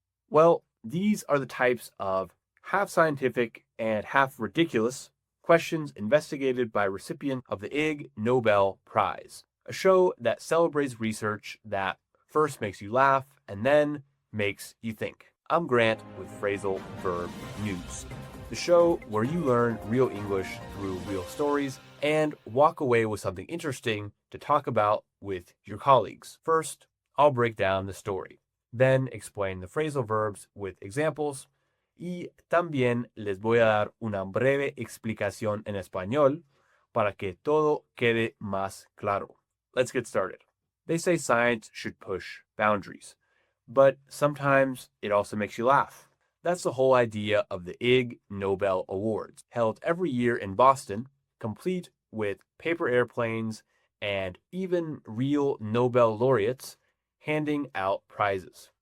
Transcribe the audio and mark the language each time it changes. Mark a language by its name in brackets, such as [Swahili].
[English] Well, these are the types of half scientific and half ridiculous questions investigated by recipient of the Ig Nobel Prize, a show that celebrates research that first makes you laugh and then makes you think. I'm Grant with Phrasal Verb News, the show where you learn real English through real stories and walk away with something interesting to talk about with your colleagues. First, I'll break down the story, then explain the phrasal verbs with examples, [Spanish] y también les voy a dar una breve explicación en español para que todo quede más claro. [English] Let's get started. They say science should push boundaries, but sometimes it also makes you laugh. That's the whole idea of the Ig Nobel Awards, held every year in Boston, complete with paper airplanes and even real Nobel laureates handing out prizes.